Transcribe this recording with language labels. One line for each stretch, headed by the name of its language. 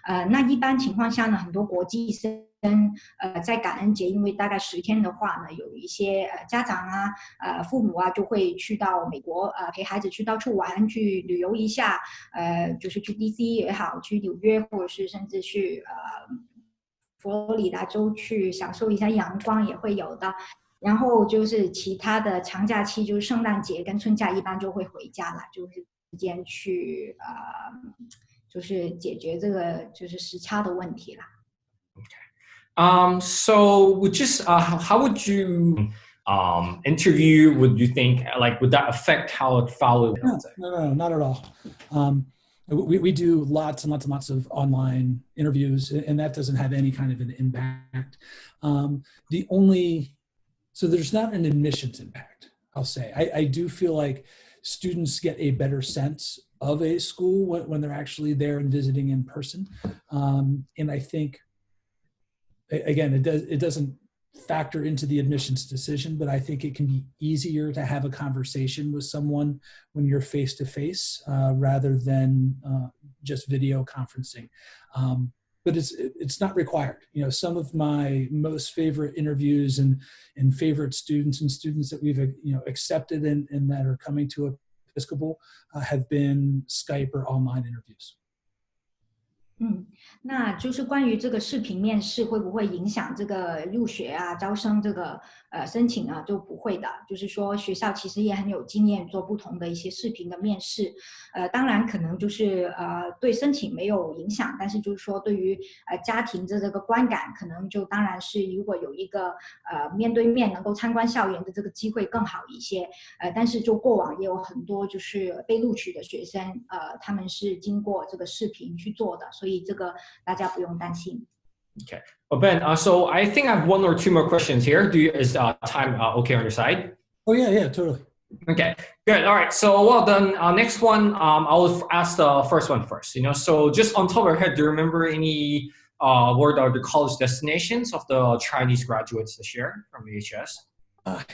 Chinese: 那一般情况下呢，很多国际生在感恩节，因为大概10天的话呢，有一些家长啊父母啊就会去到美国陪孩子去到处玩，去旅游一下，就是去 DC 也好，去纽约，或者是甚至去佛罗里达州去享受一下阳光也会有的。然后就是其他的长假期，就是圣诞节跟春假一般就会回家了，就是时间去就是解决这个就是时差的问题啦。
English: So how would you interview? Would you think would that affect how it followed? No, not at all. We do lots and lots of online interviews, and that doesn't have any kind of an impact. So there's not an admissions impact, I'll say. I do feel like students get a better sense of a school when they're actually there and visiting in person. And I think, again, it doesn't factor into the admissions decision, but I think it can be easier to have a conversation with someone when you're face to face rather than just video conferencing. But it's not required. You know, some of my most favorite interviews and favorite students that we've accepted and that are coming to Episcopal have been Skype or online interviews.
Chinese: 那就是关于这个视频面试会不会影响这个入学啊、招生这个申请啊，就不会的。就是说学校其实也很有经验做不同的一些视频的面试，当然可能就是对申请没有影响，但是就是说对于家庭的这个观感，可能就当然是如果有一个面对面能够参观校园的这个机会更好一些。但是就过往也有很多就是被录取的学生，他们是经过这个视频去做的，所以这个大家不用担心。
English: Okay. Well, Ben, so I think I have 1 or 2 more questions here. Is time okay on your side? Oh, yeah, totally. Okay, good. All right. So, well, then next one, I'll ask the first one first. So just on top of your head, do you remember any what are the college destinations of the Chinese graduates this year from VHS?